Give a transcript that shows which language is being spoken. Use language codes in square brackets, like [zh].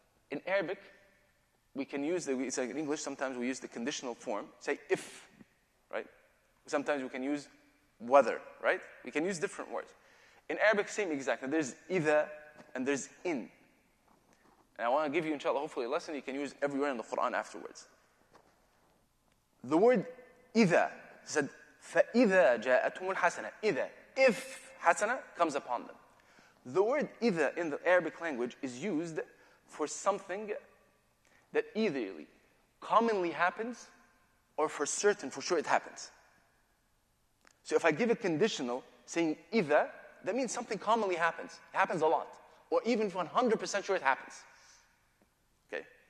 [en] In Arabic, we can use it's like in English, sometimes we use the conditional form. Say if, right? Sometimes we can use whether, right? We can use different words. In Arabic, same exactly. There's either and there's in. And I want to give you, inshallah, hopefully a lesson you can use everywhere in the Quran afterwards. The word [ar] إِذَا [en] said, [ar] فَإِذَا جَاءَتْهُمُ الْحَسَنَةِ. [en] إِذَا, if hasana comes upon them. The word إِذَا in the Arabic language is used for something that either commonly happens or for sure it happens. So if I give a conditional saying إِذَا, that means something commonly happens. It happens a lot. Or even 100% sure it happens. Okay?